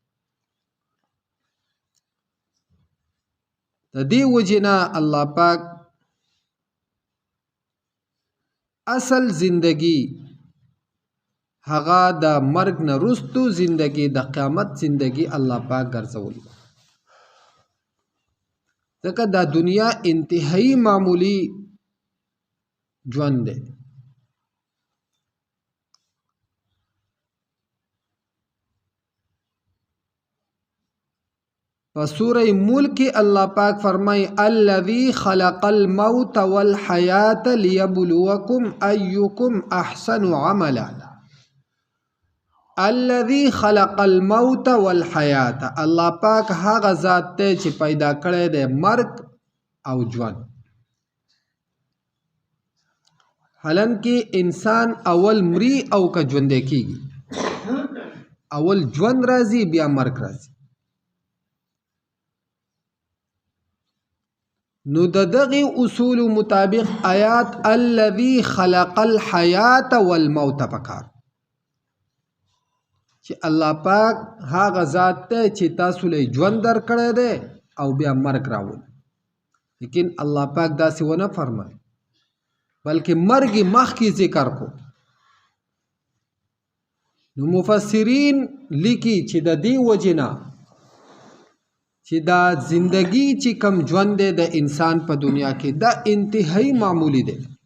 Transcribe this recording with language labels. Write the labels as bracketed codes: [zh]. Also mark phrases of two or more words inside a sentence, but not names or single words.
[ps] د دې وجې نه الله پاک اصل زندگی هغه د مرګ نه وروستو زندگی، د قیامت زندگی الله پاک ګرځولی، ځکه دا دنیا انتهایی معمولی ژوند دی. په سوره ملک الله پاک فرمای [ar] الذی خلق الموت والحیات لیبلوکم ایکم احسن عملا. الذی خلق الموت والحیات، [ps] الله پاک هغه ذات دی چې پیدا کړی دی مرګ او ژوند. حالانکه انسان اول مري او که ژوندی کیږي اول ژوند راځي بیا مرګ راځي نو د دغه اصول مطابق آیات [ar] الذي خلق الحیات والموت [ps] پکار چې الله پاک هغه ذات ته چې تاسو له ژوند درکړی دی او بیا مرګ راول لیکن الله پاک داسې ونه فرمایي بلکې مرګ مخکې ذکر کو نو مفسرین لیکي چې د دې وجنا چې دا زندگی چې کم ژوند دی د انسان په دنیا کې دا انتهایی معمولی دی